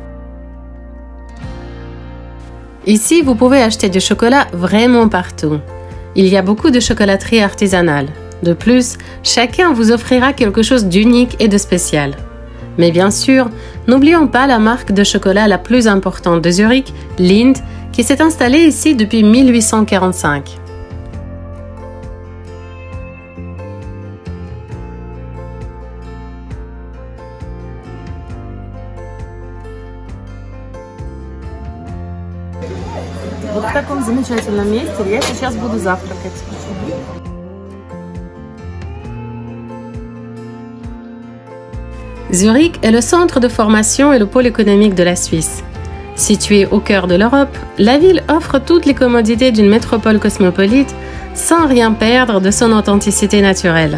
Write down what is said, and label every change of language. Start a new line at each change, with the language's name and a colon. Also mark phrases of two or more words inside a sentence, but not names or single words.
French: Ici, vous pouvez acheter du chocolat vraiment partout. Il y a beaucoup de chocolateries artisanales. De plus, chacun vous offrira quelque chose d'unique et de spécial. Mais bien sûr, n'oublions pas la marque de chocolat la plus importante de Zurich, Lindt, qui s'est installée ici depuis 1845.
Russian: Вот в таком замечательном месте я сейчас буду завтракать.
French: Zurich est le centre de formation et le pôle économique de la Suisse. Située au cœur de l'Europe, la ville offre toutes les commodités d'une métropole cosmopolite sans rien perdre de son authenticité naturelle.